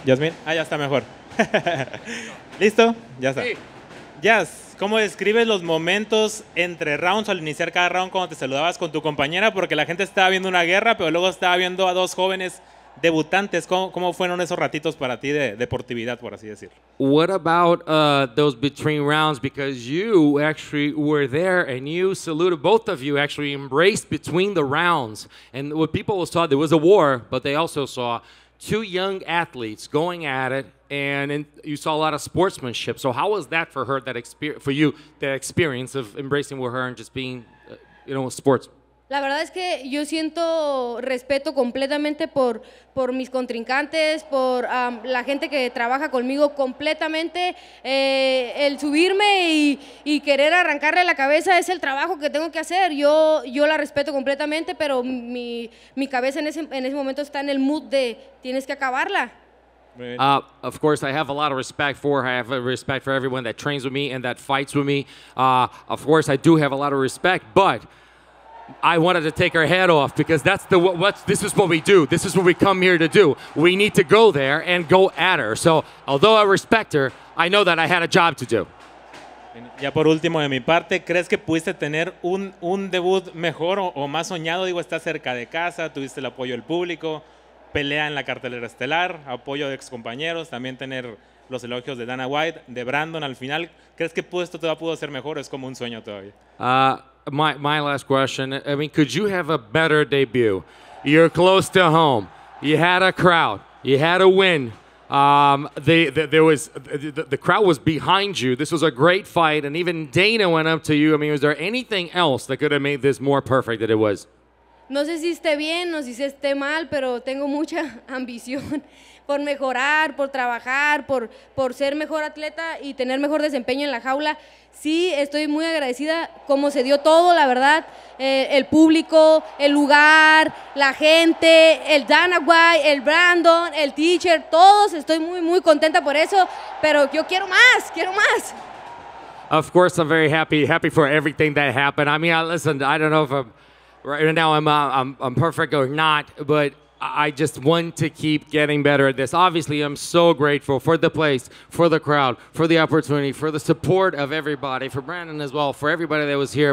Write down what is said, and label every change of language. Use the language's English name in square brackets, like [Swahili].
[Spanish] Yazmin, ya está mejor. ¿Listo? Ya está. Sí. Yas, ¿cómo describes los momentos entre rounds al iniciar cada round cuando te saludabas con tu compañera? Porque la gente estaba viendo una guerra, pero luego estaba viendo a dos jóvenes debutantes. ¿Cómo fueron esos ratitos para ti de deportividad, por así decirlo? [English] What about those between rounds? Because you actually were there and you saluted, both of you actually embraced between the rounds. And what people saw, there was a war, but they also saw two young athletes going at it, and you saw a lot of sportsmanship. So how was that for her, for you, the experience of embracing with her and just being, sports? [Spanish] La verdad es que yo siento respeto completamente por mis contrincantes, por la gente que trabaja conmigo completamente. El subirme y querer arrancarle la cabeza es el trabajo que tengo que hacer. Yo la respeto completamente, pero mi cabeza en ese momento está en el mood de tienes que acabarla. [English] Of course, I have a lot of respect for her. I have a respect for everyone that trains with me and that fights with me. Of course, I do have a lot of respect, but I wanted to take her head off because this is what we do. This is what we come here to do. We need to go there and go at her. So, although I respect her, I know that I had a job to do. [Spanish] Ya por último, de mi parte, ¿crees que pudiste tener un debut mejor o más soñado? Digo, estás cerca de casa, tuviste el apoyo del público, pelea en la cartelera estelar, apoyo de excompañeros, también tener los elogios de Dana White, de Brandon al final. ¿Crees que esto todavía pudo ser mejor o es como un sueño todavía? [English] My last question, I mean, could you have a better debut? You're close to home. You had a crowd. You had a win. The crowd was behind you. This was a great fight, and even Dana went up to you. I mean, was there anything else that could have made this more perfect than it was? [Spanish] No sé si esté bien, no sé si esté mal, pero tengo mucha ambición por mejorar, por trabajar, por ser mejor atleta y tener mejor desempeño en la jaula. Sí, estoy muy agradecida cómo se dio todo, la verdad, el público, el lugar, la gente, el Dana White, el Brandon, el teacher, todos, estoy muy, muy contenta por eso, pero yo quiero más, quiero más. [English] Of course, I'm very happy for everything that happened. I mean, listen, I don't know if right now I'm perfect or not, but I just want to keep getting better at this. Obviously, I'm so grateful for the place, for the crowd, for the opportunity, for the support of everybody, for Brandon as well, for everybody that was here.